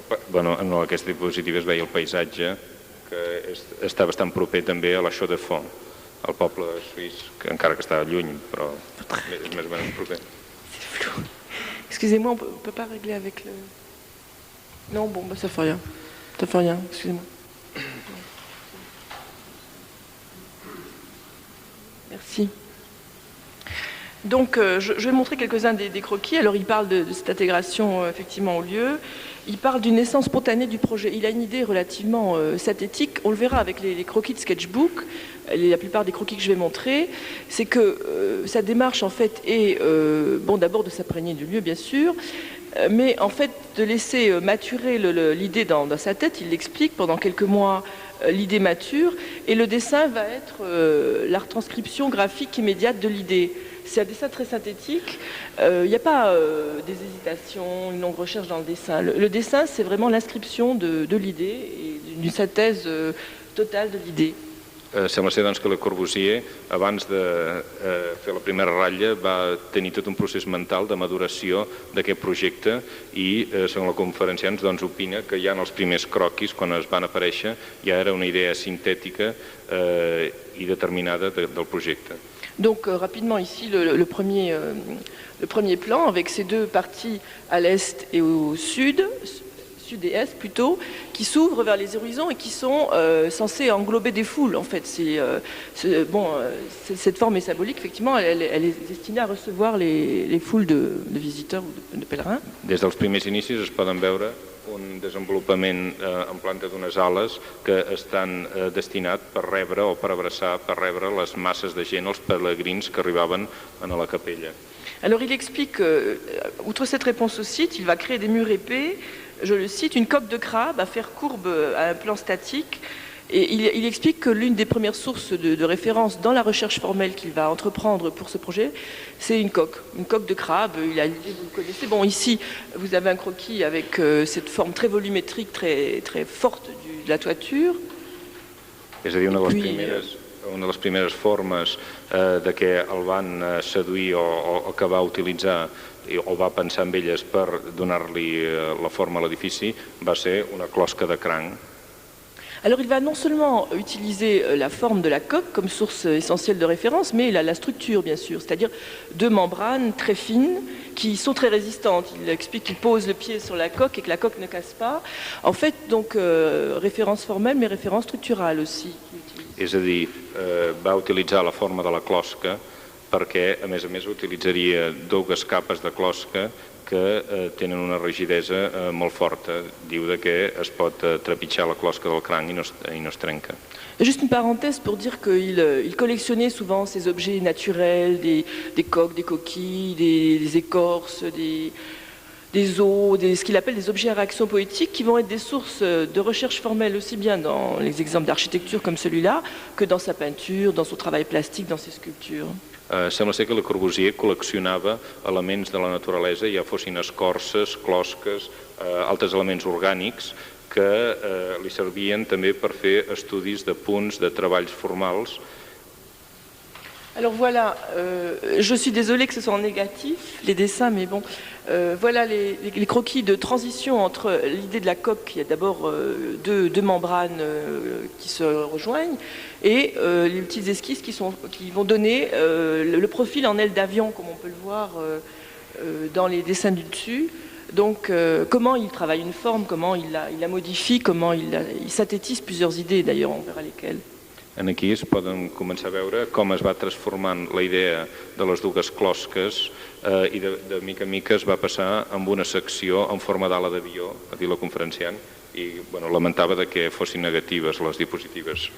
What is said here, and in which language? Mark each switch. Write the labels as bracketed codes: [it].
[ca] Bueno, en aquesta diapositiva es veia el paisatge que està bastant proper també a la Chaux-de-Fonds, el poble suís, que encara que està lluny, però és més o menys proper. [fr] C'est flou. Excusez-moi, on ne peut pas régler avec le... Non, bon, bah, ça fait rien. Ça fait rien, excusez-moi. Merci. Donc, je vais montrer quelques-uns des croquis. Alors, il parle de cette intégration, effectivement, au lieu. Il parle d'une naissance spontanée du projet. Il a une idée relativement synthétique. On le verra avec les croquis de sketchbook. La plupart des croquis que je vais montrer, c'est que sa démarche, en fait, est, bon, d'abord de s'imprégner du lieu, bien sûr, mais en fait, de laisser maturer l'idée dans sa tête. Il l'explique pendant quelques mois. L'idée mature, et le dessin va être la retranscription graphique immédiate de l'idée. C'est un dessin très synthétique, il n'y a pas des hésitations, une longue recherche dans le dessin. Le dessin, c'est vraiment l'inscription de l'idée et d'une synthèse totale de l'idée. [ca] Sembla ser doncs, que Le Corbusier, abans de fer la primera ratlla, va tenir tot un procés mental de maduració d'aquest projecte i, segons la conferenciant, doncs, opina que ja en els primers croquis, quan es van aparèixer, ja era una idea sintètica i determinada del projecte. [fr] Donc rapidement ici le premier plan avec ces deux parties à l'est et au sud et est plutôt, qui s'ouvrent vers les horizons et qui sont censés englober des foules. En fait, cette forme est symbolique, effectivement, elle est destinée à recevoir les foules de visiteurs ou de pèlerins. [ca] Des dels primers inicis es poden veure un desenvolupament en planta d'unes ales que estan destinat per rebre o per abraçar, per rebre les masses de gent, els pelegrins que arribaven a la capella. [fr] Alors il explique, outre cette réponse au site, il va créer des murs épais, je le cite, une coque de crabe à faire courbe à un plan statique. Et il explique que l'une des premières sources de référence dans la recherche formelle qu'il va entreprendre pour ce projet, c'est une coque de crabe. Il a l'idée, vous le connaissez. Bon, ici, vous avez un croquis avec cette forme très volumétrique, très, très forte de la toiture. [ca] És a dir, una de les primeres formes de què el van seduir o que va utilitzar o va pensar en elles per donar-li la forma a l'edifici va ser una closca de cranc. [fr] Alors il va non seulement utiliser la forme de la coque comme source essentielle de référence, mais la structure bien sûr, c'est-à-dire deux membranes très fines qui sont très résistantes. Il explique qu'il pose le pied sur la coque et que la coque ne casse pas. En fait, donc, référence formelle, mais référence structurale aussi. [ca] És a dir, va utilitzar la forma de la closca perquè, a més, utilitzaria dues capes de closca que tenen una rigidesa molt forta. Diu que es pot trepitjar la closca del cranc i no es trenca. [fr] Juste une parenthèse pour dire qu'il collectionnait souvent ces objets naturels, des coques, des coquilles, des écorces, des os, ce qu'il appelle des objets à réaction poétique qui vont être des sources de recherche formelle aussi bien dans les exemples d'architecture comme celui-là que dans sa peinture, dans son travail plastique, dans ses sculptures. [ca] Sembla ser que Le Corbusier col·leccionava elements de la naturalesa, ja fossin escorces, closques, altres elements orgànics que li servien també per fer estudis de punts, de treballs formals. [fr] Alors voilà, je suis désolée que ce soit en négatif, les dessins, mais bon, voilà les croquis de transition entre l'idée de la coque, il y a d'abord deux membranes qui se rejoignent, et les petites esquisses qui vont donner le profil en aile d'avion, comme on peut le voir dans les dessins du dessus. Donc, comment il travaille une forme, comment il la modifie, comment il synthétise plusieurs idées, d'ailleurs, on verra lesquelles. [ca] Aquí es poden començar a veure com es va transformant la idea de les dues closques i de mica en mica es va passar amb una secció en forma d'ala d'avió, a dir la conferenciant, i lamentava que fossin negatives les diapositives.